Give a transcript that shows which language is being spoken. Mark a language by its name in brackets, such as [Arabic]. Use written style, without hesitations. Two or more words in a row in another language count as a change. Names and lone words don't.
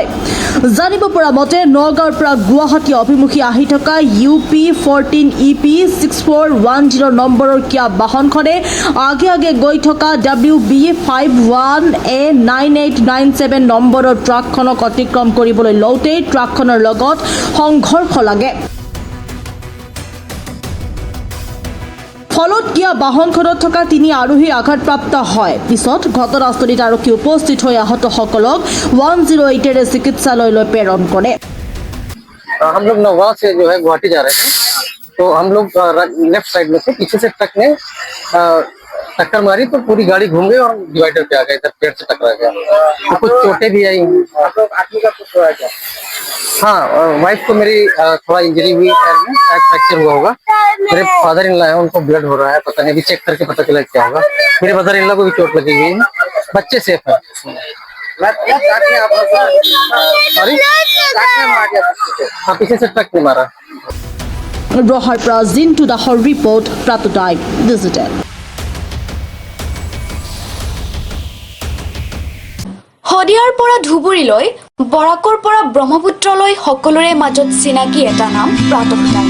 [Assamese] জানিব পৰা মতে নগাঁৱৰ পৰা গুৱাহাটী অভিমুখী আহি থকা UP 14 EP 6410 নম্বৰৰ কিয়া বাহনখনে আগে গৈ থকা WB 51A 9897 নম্বৰৰ ট্ৰাকখনক অতিক্ৰম কৰিবলৈ লওঁতেই ট্ৰাকখনৰ লগত সংঘৰ্ষ লাগে। ফলত কিয়া বাহনখনত থকা 3 আৰোহী আঘাতপ্ৰাপ্ত হয়। পিছত ঘটনাস্থলীত আৰক্ষী উপস্থিত হৈ আহতসকলক 108 চিকিৎসালয়লৈ প্ৰেৰণ কৰে। [Hindi] हम लोग नौगांव से जो है गुवाहाटी जा रहे थे, तो हम लोग [English] left side [Hindi] में थे। पीछे से ट्रक ने टक्कर मारी तो पूरी गाड़ी घूम गई और डिवाइडर पे आ गया, इधर पेड़ से टकरा गया। तो कुछ चोटें भी आई। आदमी का कुछ हुआ क्या? हाँ, वाइफ को मेरी थोड़ा इंजरी हुई, पैर में शायद फ्रैक्चर हुआ होगा। मेरे [English] father in law [Hindi] है, उनको ब्लड हो रहा है, पता नहीं, अभी चेक करके पता चला क्या होगा। मेरे [English] mother in law [Hindi] को भी चोट लगी हुई है, बच्चे सेफ है। सॉरी, हाँ, पीछे से ट्रक ने मारा। [Assamese] ৰহাৰ পৰা জিন্তু দাসৰ ৰিপৰ্ট, প্ৰাতঃটাইম ডিজিটেল। শদিয়াৰ পৰা ধুবুৰীলৈ, বৰাকৰ পৰা ব্ৰহ্মপুত্ৰলৈ সকলোৰে মাজত চিনাকি এটা নাম প্ৰাতঃটাইম।